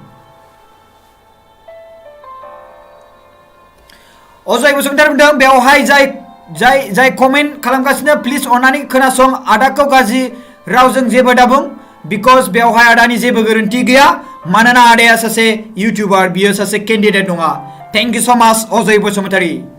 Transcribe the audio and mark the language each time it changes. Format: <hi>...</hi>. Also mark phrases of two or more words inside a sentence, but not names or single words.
<brx>अजय बसुमतारी बुंदों बेवहाय जाय कमेन्ट खालामगासिनो प्लिज अननानै खोनासं आदाखौ गाज्रि रावजों जेबो दाबुं बिकज बेवहाय आदानि जेबो गोरोन्थि गैया मानोना आदाया सासे इउटिउबार बियो सासे कैंडिडेट नङा</brx> <en>thank you so much</en> <brx>अजय बसुमतारी</brx>